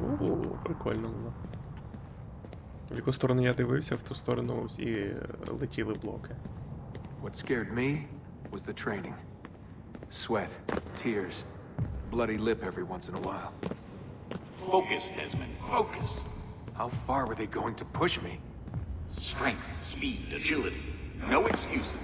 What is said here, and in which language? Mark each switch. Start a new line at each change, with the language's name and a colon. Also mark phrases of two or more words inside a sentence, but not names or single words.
Ukrainian: Прикольно воно. В яку сторону я дивився, в ту сторону всі летіли блоки.
English: What scared me was the training. Sweat, tears, bloody lip every once in a while. Focus, Desmond, focus. How far were they going to push me? Strength, speed, agility. No excuses.